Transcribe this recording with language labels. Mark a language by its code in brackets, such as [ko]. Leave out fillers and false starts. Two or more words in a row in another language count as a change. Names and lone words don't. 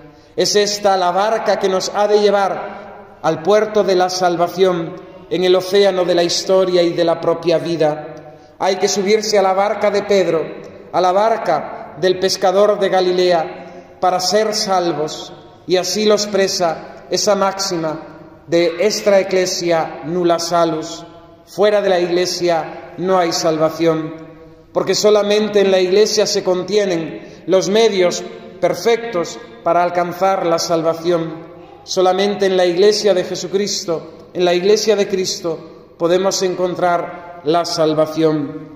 [es] Es esta la barca que nos ha de llevar al puerto de la salvación en el océano de la historia y de la propia vida. Hay que subirse a la barca de Pedro, a la barca del pescador de Galilea, para ser salvos, y así lo expresa esa máxima de [la] extra ecclesia nulla salus: [es] fuera de la Iglesia no hay salvación, porque solamente en la Iglesia se contienen los medios perfectos para alcanzar la salvación. Solamente en la Iglesia de Jesucristo, en la Iglesia de Cristo, podemos encontrar la salvación.